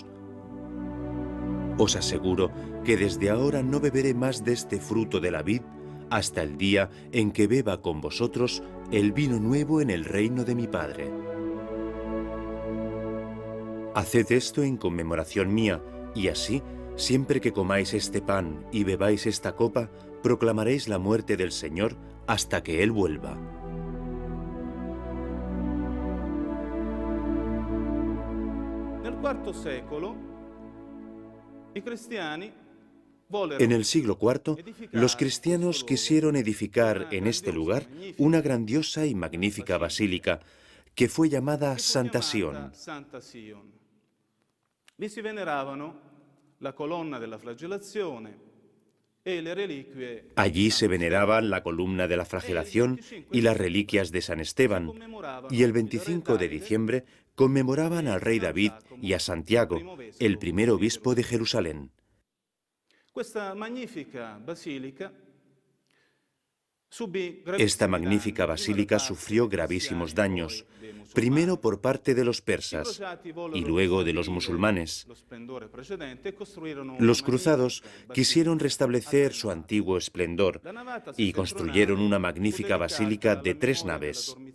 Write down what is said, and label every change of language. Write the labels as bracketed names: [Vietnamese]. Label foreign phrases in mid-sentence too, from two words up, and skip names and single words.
[Spanish] Os aseguro que desde ahora no beberé más de este fruto de la vid hasta el día en que beba con vosotros el vino nuevo en el reino de mi Padre. Haced esto en conmemoración mía, y así, siempre que comáis este pan y bebáis esta copa, proclamaréis la muerte del Señor hasta que Él vuelva. [Italian] Nel IV secolo, [Spanish] en el siglo IV, los cristianos quisieron edificar en este lugar una grandiosa y magnífica basílica que fue llamada Santa Sion. [Italian] Vi si veneravano la colonna della flagellazione e le reliquie. [Spanish] Allí se veneraban la columna de la flagelación y las reliquias de San Esteban, y el 25 de diciembre conmemoraban al rey David y a Santiago, el primer obispo de Jerusalén. [Italian] Questa magnifica basilica [Spanish] Esta magnífica basílica sufrió gravísimos daños, primero por parte de los persas y luego de los musulmanes. Los cruzados quisieron restablecer su antiguo esplendor y construyeron una magnífica basílica de 3 naves.